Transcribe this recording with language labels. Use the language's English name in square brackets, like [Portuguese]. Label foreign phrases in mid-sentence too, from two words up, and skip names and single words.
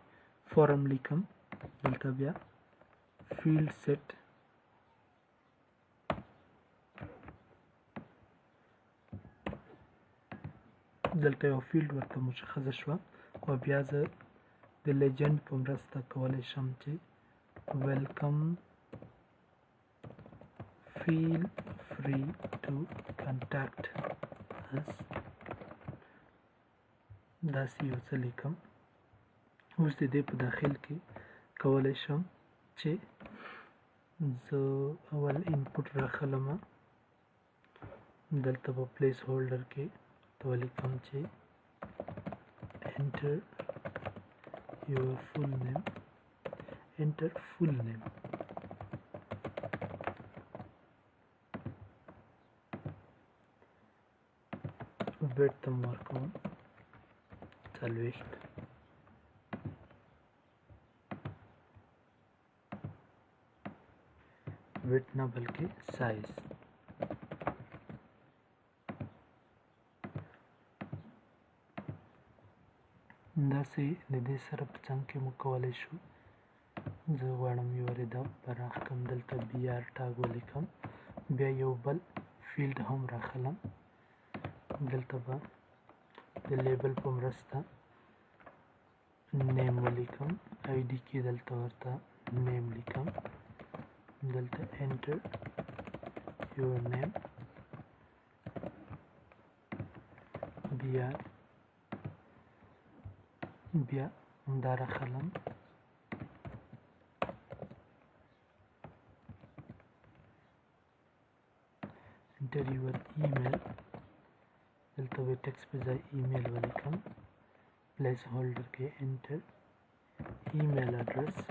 [Pashto] فارم لیکم، دلته بیا فیلډ سیټ، دلته یو فیلډ ورته مشخصه شوه، او بیا زه د لیجنډ په مرسته کولی شم چې ویلکم [English] feel free to contact us، [Pashto] داسې یو څه لیکم. اوس د دې په داخل کې کولی شم چې زه اول انپوټ راخلم، دلته په پلیس هولډر کې ته ولیکم چې [English] enter your full name، enter full name. [Pashto] width هم ورکوم 40، width نه بلکې سایز. داسې د دې سره په څنګ کې موږ کولی شو، زه غواړم یو دا پراخ کړم، دلته BR ټاګ ولیکم، بیا یو بل فیلډ هم راخلم، دلته به د لیبل په مرسته نیم ولیکم، ID کې دلته ورته نیم لیکم، دلته [English] enter your name، [Pashto] BR، بیا همدا راخلم، [English] enter your email، [Pashto] دلته به ټکس په ځای ایمیل ولیکم، پلیس هولډر کې [English] enter email address,